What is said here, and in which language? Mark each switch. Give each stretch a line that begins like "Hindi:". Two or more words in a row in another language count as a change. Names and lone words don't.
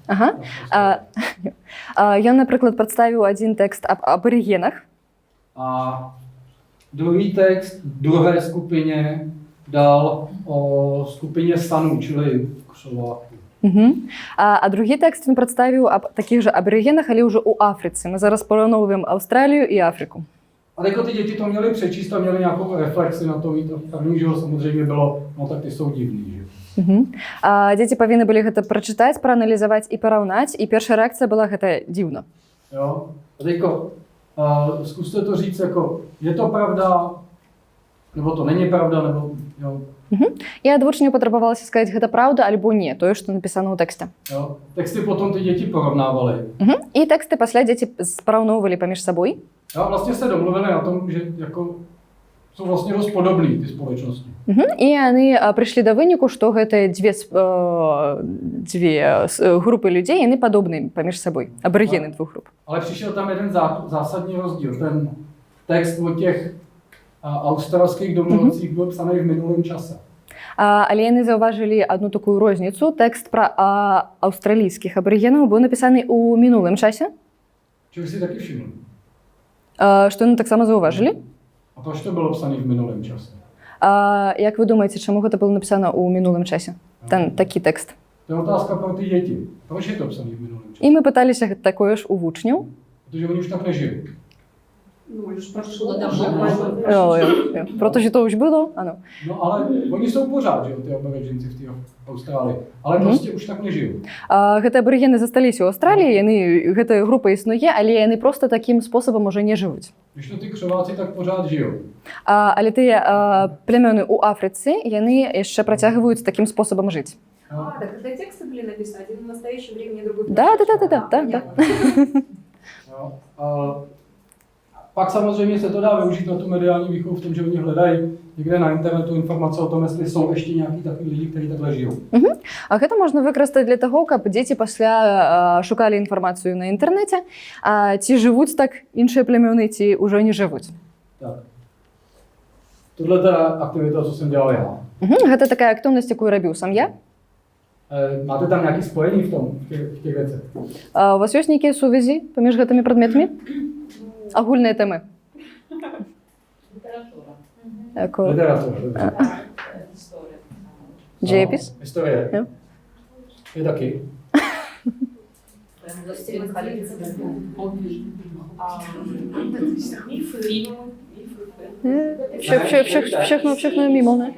Belarusian: Ён, напрыклад, прадставіў адзін тэкст аб абаригенах.
Czech: A druhý text druhé skupině dal o skupině Sanů, čili křováků.
Belarusian: А другі тэкст він прадставіў аб такіх же абаригенах, але ўжо ў Афрыцы. Мы зараз параўноўваем Аўстралію і Африку.
Czech: A jako ty děti to měly přečíst a měly nějakou reflexi na to, mít první, že samozřejmě bylo, no tak ty jsou divný, že?
Belarusian: Дзеці павінны былі гэта прачытаць, прааналізаваць і параўнаць, і першая рэакцыя была гэта дзіўна.
Czech: Jo? A teďko, zkuste to říct jako, je to pravda, nebo to není pravda, nebo jo?
Belarusian: І ад вучняў патрабавалася сказаць, гэта праўда альбо не, тое, што напісана ў тэксце.
Czech: Jo? Texty potom ty děti porovnávaly.
Belarusian: І тэксты пасля дзеці параўноўвалі паміж сабой.
Czech: Jo? Vlastně se domluvili na tom, že jako jsou vlastně dost podobný ty společnosti.
Belarusian: І яны прыйшлі да выніку, што гэтыя дзве групы людзей, яны падобныя паміж сабой, абаригены двух груп.
Czech: Ale přišel tam jeden zásadní rozdíl. Ten text o těch australských domorodcích byl psaný v minulém čase.
Belarusian: Але яны заўважылі адну такую розніцу. Тэкст пра аўстралійскіх абаригенаў быў напісаны ў мінулым часе.
Czech: Čeho si taky všiml?
Belarusian: Што яны таксама заўважылі.
Czech: A proč to bylo psané v minulém čase?
Belarusian: Як вы думаеце, чаму гэта было напісана ў минулым часе? Такі тэкст.
Czech: To je otázka pro ty děti. Proč je to psané v minulém čase?
Belarusian: І мы пыталіся такое ж у вучняў.
Czech: Protože oni už tak nežili.
Russian: Ну, уже ж Прошло прошло давно.
Czech: Protože to už bylo, ano. No ale oni jsou pořád, že jo, ty aboriginci v té Austrálii. Ale prostě už tak nežijou.
Belarusian: Гэтыя абаригены засталіся ў Аўстраліі, гэтая група існуе, але яны проста такім спосабам уже не жывуць.
Czech: Když to ty křováci tak pořád žijou.
Belarusian: Але тыя племёны ў Афрыцы, яны яшчэ працягваюць такім спосабам жыць.
Russian: А, так когда тексты были написаны, один в настоящем времени, другой в Да.
Czech: Jo. Pak samozřejmě se to dá využít na tu mediální výchovu v tom, že oni hledají někde na internetu informace o tom, jestli jsou ještě nějaký takový lidi, kteří takhle žijou.
Belarusian: А гэта можна выкарыстаць для таго, каб дзеці пасля шукалі інфармацыю на інтэрнэце, ці жывуць так іншыя племёны, ці ўжо не жывуць.
Czech: Tak. Tohle je ta aktivita, co jsem dělal já.
Belarusian: Гэта такая актыўнасць, якую рабіў сам я.
Czech: Máte tam nějaké spojení v těch věcech?
Belarusian: У вас ёсць нейкія сувязі паміж гэтымі прадметамі? Агульныя тэмы.
Czech: Literatura, dobře.
Polish: Dziejopis?
Czech: Historie. Jo. Je taky. Všechno je mimo, ne?